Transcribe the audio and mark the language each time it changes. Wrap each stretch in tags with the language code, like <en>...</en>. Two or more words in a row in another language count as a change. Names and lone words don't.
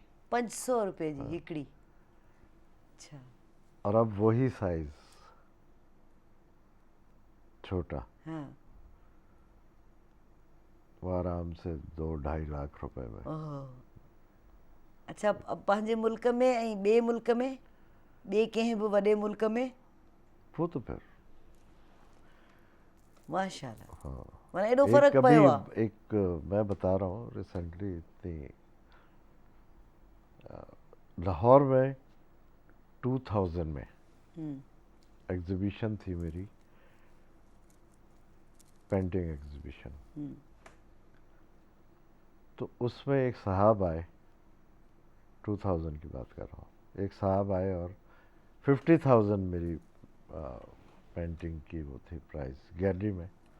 <sd>500 रुपए जी हिकड़ी। अच्छा,</sd> <ur>اور اب وہی سائز چھوٹا, हाँ, وہ آرام سے 2-2.5 لاکھ روپے میں. اوہ، اچھا.</ur> <sd>अब पंहिंजे मुल्क में ऐं ॿिए मुल्क में, ॿिए कंहिं बि वॾे मुल्क में</sd> <ur>وہ تو پھر माशाल्लाह, हाँ।</ur> <sd>माना एॾो</sd> <ur>एक</ur> <sd>फ़र्क़ु</sd> <ur>कभी</ur> <sd>पियो आहे।</sd> <ur>ایک میں بتا رہا ہوں ریسنٹلی اتنی لاہور میں 2000 میں ایگزیبیشن تھی میری,</ur> <en>painting exhibition.</en> <ur>تو اس میں ایک صاحب آئے، 2000 کی بات کر رہا ہوں، ایک صاحب آئے اور 50,000 میری پینٹنگ کی وہ تھی</ur> <en>price gallery</en> <ur>में।</ur>